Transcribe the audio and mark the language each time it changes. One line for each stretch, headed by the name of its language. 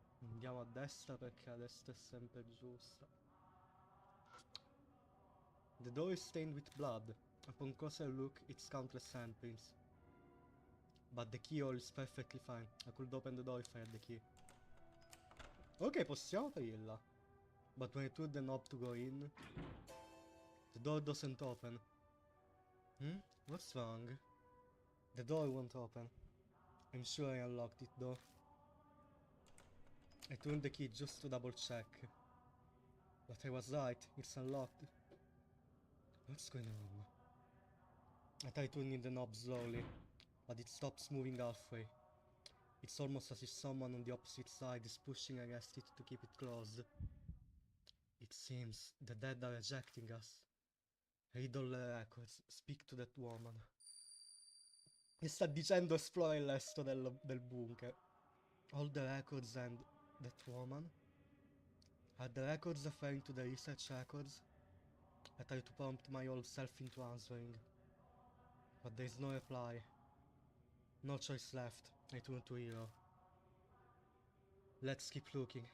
Italian: Andiamo a destra perché a destra è sempre giusta.
English: The door is stained with blood. Upon closer look, it's countless handprints. But the keyhole is perfectly fine. I could open the door if I had the key.
Italian: Ok, possiamo aprirla.
English: But when I turn the knob to go in, the door doesn't open. What's wrong? The door won't open. I'm sure I unlocked it though. I turned the key just to double check. But I was right, it's unlocked. What's going on? I try turning the knob slowly, but it stops moving halfway. It's almost as if someone on the opposite side is pushing against it to keep it closed. It seems the dead are rejecting us. Read all the records, speak to that woman.
Italian: E sta dicendo esplora il resto del bunker.
English: All the records and that woman? Are the records referring to the research records? I try to prompt my old self into answering. But there is no reply. No choice left. I turn to Hero. Let's keep looking.